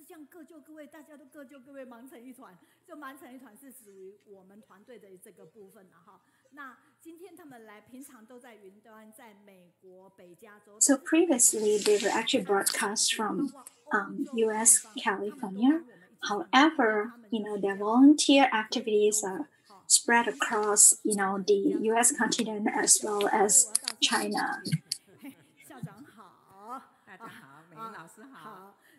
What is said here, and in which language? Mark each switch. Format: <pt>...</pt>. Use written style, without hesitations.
<zh>各就各位，大家都各就各位，忙成一团。就忙成一团是属于我们团队的这个部分了哈。那今天他们来，平常都在云端，在美国北加州。</zh> <en>So previously they were actually broadcast from U.S. California. However, their volunteer activities are spread across, the U.S. continent as well as China.</en> <zh>校长好，大家好，美玲老师好，</zh>